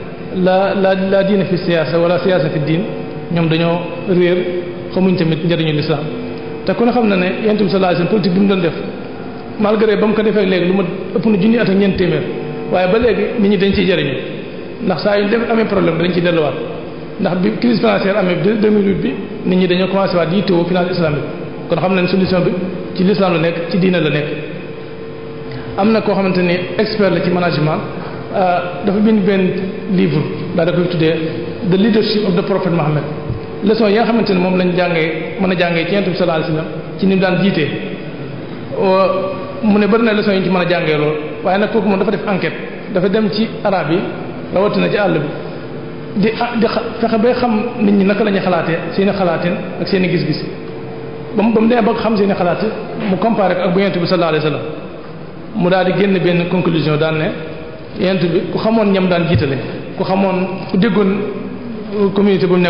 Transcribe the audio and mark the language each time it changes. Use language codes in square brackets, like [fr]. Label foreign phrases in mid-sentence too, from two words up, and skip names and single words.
[wo] la diine fi siyaasa wala siyaasa fi diin ñoom dañoo réer xamuñ tamit njariñu l'islam te ku ne xam na ne yonent bi [ar] صلى الله عليه وسلم [wo] politique bi mu doon def malgré ba mu ko defee léegi lu ma ëpp na junni at ak ñeent téeméer waaye ba léegi nit ñi dañ ciy jariñu ndax saa yu def amee problème dañ ciy delluwaat ndax bi [fr] crise financière [wo] amee 2008 bi nit ñi dañoo commencé waat yittewoo [fr] finance islamique [wo] kon xam nañ solution bi ci l'islam la nekk ci diine la nekk. am na koo xamante ni expert la ci management dafa bind benn livre daa da koy tuddee [en] the leadership of the prophet Muhammad [wo] leçon yi nga xamante ne moom lañ jàngee mën a jàngee ci yonent bi [ar] صلى الله عليه وسلم [wo] ci ni mu daan jiitee mu ne bari na leçon yi ñu ci mën a jàngee lool waaye nag kooku moom dafa def enquête dafa dem ci arab yi rawatina ci àll bi di fexe bay xam nit ñi naka la ñuy xalaatee seen i xalaatin ak seen i gis-gis ba mu demee ba xam seen i xalaat mu comparé ko ak bu yonent bi [ar] صلى الله عليه وسلم [wo] mu daal di génn benn conclusion daan ne yonent bi ku xamoon ñam daan jiitale ku xamoon ku déggoon communauté bu mu